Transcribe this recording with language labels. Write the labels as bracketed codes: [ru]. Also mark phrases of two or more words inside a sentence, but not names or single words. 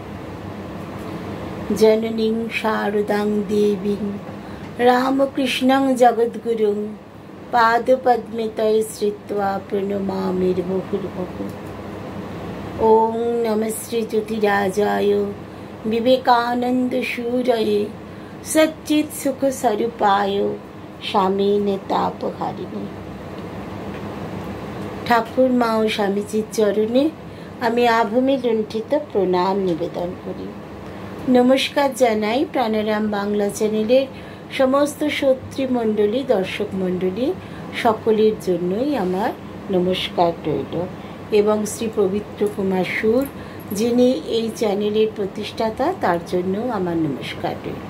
[sa] जननीं शारदां देवीं रामकृष्णं जगद्गुरुं पादपद्मे तये श्रित्वा प्रणमामि मुहुर्मुहुः। ओं नमः श्री ज्योतिराजाय विवेकानंद सूरये सच्चित सुख स्वरूपाय स्वामिने तापहारिणे। [bn] ठाकुर मा ও স্বামীজির চরণে আমি আভূমি লুণ্ঠিত প্রণাম নিবেদন করি। নমস্কার জানাই প্রাণারাম বাংলা চ্যানেলের সমস্ত শ্রোতৃমণ্ডলী, দর্শক মণ্ডলী সকলের জন্যই আমার নমস্কার রইল এবং শ্রী পবিত্র কুমার সুর যিনি এই চ্যানেলের প্রতিষ্ঠাতা তার জন্য আমার নমস্কার রইল।